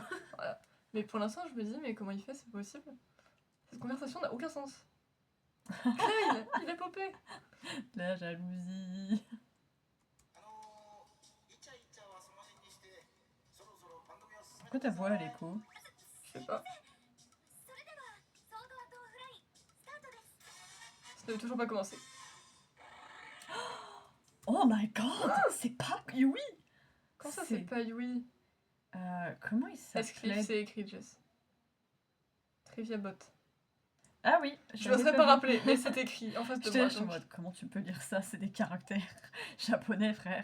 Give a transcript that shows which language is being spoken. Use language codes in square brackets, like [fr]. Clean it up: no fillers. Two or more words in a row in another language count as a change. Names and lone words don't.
[fr] Mais pour l'instant, je me dis, mais comment il fait? C'est pas possible. Cette conversation n'a aucun sens. Klein, il est popé. La jalousie. Pourquoi ta voix elle écho? Je sais pas. [ja] それではソードアートオフラインスタートです。 [fr] Ça n'avait toujours pas commencé. [en] Oh my god, [fr] c'est pas Yui. Quand ça, C'est- c'est pas Yui. Comment il Escliffe, s'appelait? c'est écrit, Jess. [en] Trivia bot. [fr] Ah oui, Je l'avais n'oserais pas vu. rappeler, mais c'est écrit en face de J'étais moi. là, je suis en donc. mode comment tu peux lire ça? C'est des caractères japonais, frère.